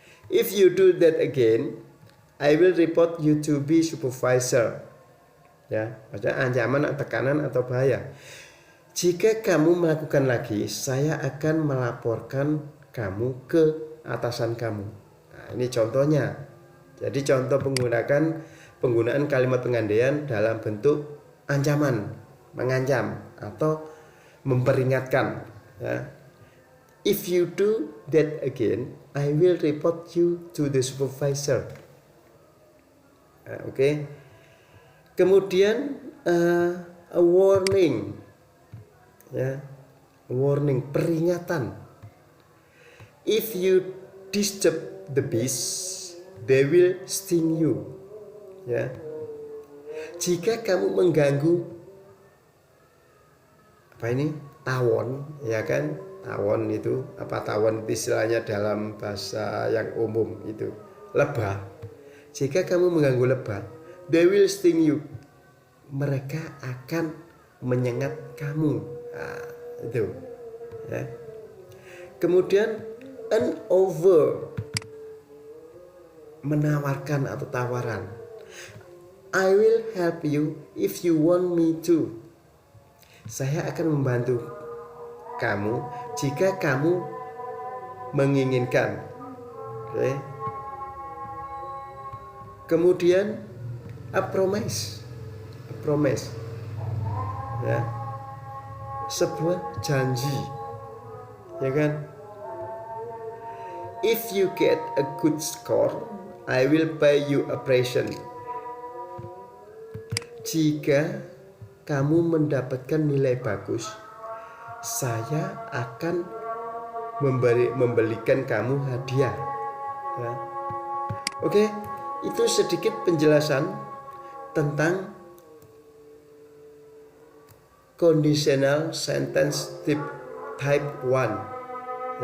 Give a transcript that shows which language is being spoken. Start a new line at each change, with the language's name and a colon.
English: If you do that again, I will report you to be supervisor.
Indonesian: Ya, maksudnya ancaman, tekanan atau bahaya. Jika kamu melakukan lagi, saya akan melaporkan kamu ke atasan kamu. Nah, ini contohnya. Jadi contoh penggunaan kalimat pengandaian dalam bentuk ancaman, mengancam atau memperingatkan, ya.
English: If you do that again, I will report you to the supervisor. Nah, oke.
Indonesian: Kemudian a warning, ya, warning, peringatan.
English: If you disturb the bees, they will sting you.
Indonesian: Ya, jika kamu mengganggu apa ini, tawon, ya kan? Tawon itu apa? Tawon itu istilahnya dalam bahasa yang umum itu lebah. Jika kamu mengganggu lebah,
English: they will sting you.
Indonesian: Mereka akan menyengat kamu. Nah, itu, ya. Kemudian an offer, menawarkan atau tawaran.
English: I will help you if you want me to.
Indonesian: Saya akan membantu kamu jika kamu menginginkan. Oke.
English: Kemudian a promise. A promise. Ya.
Indonesian: Sebuah janji. Ya kan?
English: If you get a good score, I will buy you a present.
Indonesian: Jika kamu mendapatkan nilai bagus, saya akan membelikan kamu hadiah. Ya. Oke, itu sedikit penjelasan tentang conditional sentence type 1.